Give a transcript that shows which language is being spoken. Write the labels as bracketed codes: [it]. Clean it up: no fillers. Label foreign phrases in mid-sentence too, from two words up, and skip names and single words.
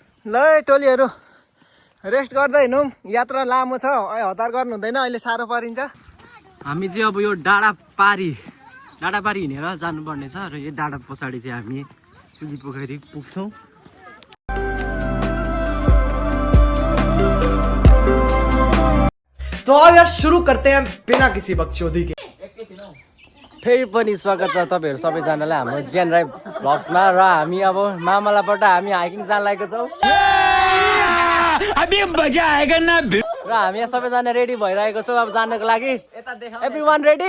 [ne] ल टोलीहरू रेस्ट गर्दै हिँडौँ। यात्रा लामो छ, हतार गर्नु हुँदैन, अहिले साह्रो परिन्छ। हामी चाहिँ अब यो डाँडापारी हिँडेर जानुपर्ने छ र यो डाँडा पछाडि चाहिँ हामी चुली पोखरी पुग्छौँ। [hi] तो अब यार शुरू करते हैं बिना किसी बकचोदी के। [ne] फेरि पनि स्वागत छ तपाईँहरू सबैजनालाई हाम्रो ज्ञान राई भ्लग्समा। र हामी अब मामलाबाट हामी हाइकिङ जान लागेको छौँ। र हामी यहाँ सबैजना रेडी भइरहेको छौँ अब जानको लागि। [en] everyone ready?